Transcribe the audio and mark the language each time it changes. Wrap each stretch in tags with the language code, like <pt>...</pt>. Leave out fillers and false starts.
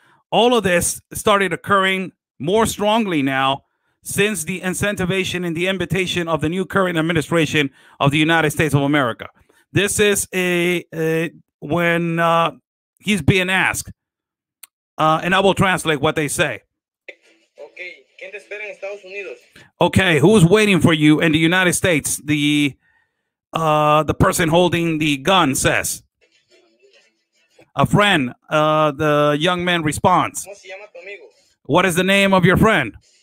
<en>All of this started occurring more strongly now since the incentivization and the invitation of the new current administration of the United States of America. This is when he's being asked, and I will translate what they say.</en> <es>Okay, ¿quién te espera en Estados Unidos?</es> <en>Okay, who's waiting for you in the United States? The person holding the gun says. A friend. The young man responds.</en> <es>¿Cómo se llama tu amigo?</es> <en>What is the name of your friend?</en>